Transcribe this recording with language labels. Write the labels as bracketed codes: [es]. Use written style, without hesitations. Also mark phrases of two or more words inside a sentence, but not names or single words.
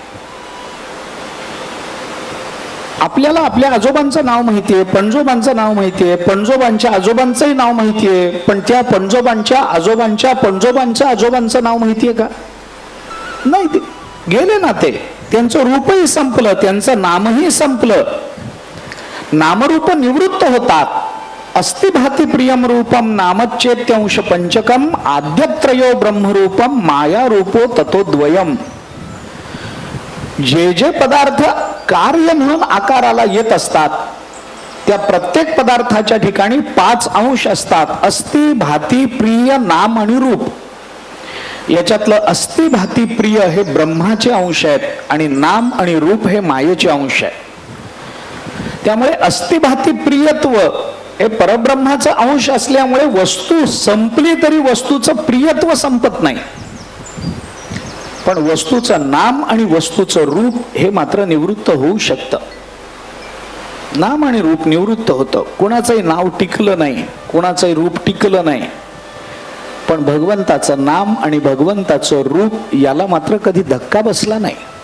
[mr] आपल्याला आपल्या आजोबांचं नाव माहितीये, पणजोबांचं नाव माहितीये, पणजोबांच्या आजोबांचंही नाव माहितीये, पण त्या पणजोबांच्या आजोबांच्या पणजोबांच्या आजोबांचं नाव माहितीये का? नाही, ते गेले ना, ते त्यांचं रूपही संपलं, त्यांचं नामही संपलं. नामरूप निवृत्त होतात. [sa] अस्ति भाति प्रियम रूपम नामच्चेत्यंश पंचकम आद्यत्रयो ब्रह्मरूपम माया रूपो ततो द्वयम. [mr] जे जे पदार्थ कार्य म्हणून आकाराला येत असतात, त्या प्रत्येक पदार्थाच्या ठिकाणी 5 अंश असतात. [sa] अस्ति भाति प्रिय [mr] नाम आणि रूप. याच्यातलं [sa] अस्ति भाति प्रिय [mr] हे ब्रह्माचे अंश आहेत आणि नाम आणि रूप हे मायेचे अंश आहे. त्यामुळे [sa] अस्ति भाति प्रियत्व [mr] हे परब्रह्माचा अंश असल्यामुळे वस्तू संपली तरी वस्तूचं प्रियत्व संपत नाही, पण वस्तूचं नाम आणि वस्तूचं रूप हे मात्र निवृत्त होऊ शकतं. नाम आणि रूप निवृत्त होतं. कुणाचंही नाव टिकलं नाही, कुणाचंही रूप टिकलं नाही, पण भगवंताचं नाम आणि भगवंताचं रूप याला मात्र कधी धक्का बसला नाही.